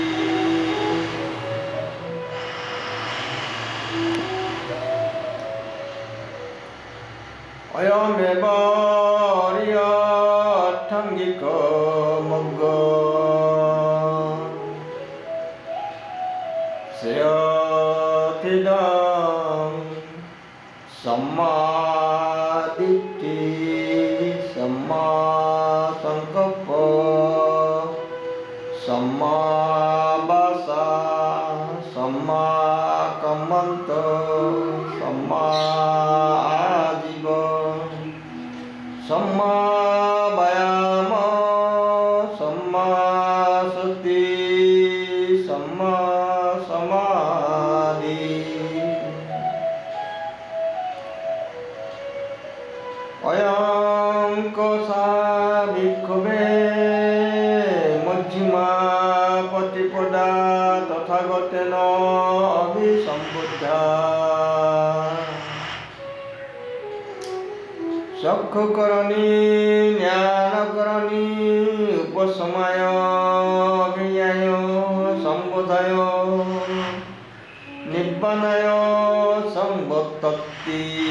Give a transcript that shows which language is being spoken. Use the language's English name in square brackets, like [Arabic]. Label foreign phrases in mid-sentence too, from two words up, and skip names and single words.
[Pali] অয়মেব অর্থাঙ্গিক মগ্গ শ্রেয়থিদং সম্মাদিতি সম্মা সংকল্প सम्मा वाचा सम्मा कम्मन्त सम्मा आजीव सम्मा व्यायाम सम्मा सति सम्मा समाधि। अयं कोसा भिक्षुवे মজ্জিমা প্ৰতিপদা তথাগতেন অভিসম্বুদ্ধা চক্ষুকৰণী জ্ঞানকৰণী উপশমায় অভিজ্ঞায় সম্বোধায় নিৰ্বাণায় সম্বত্ততি।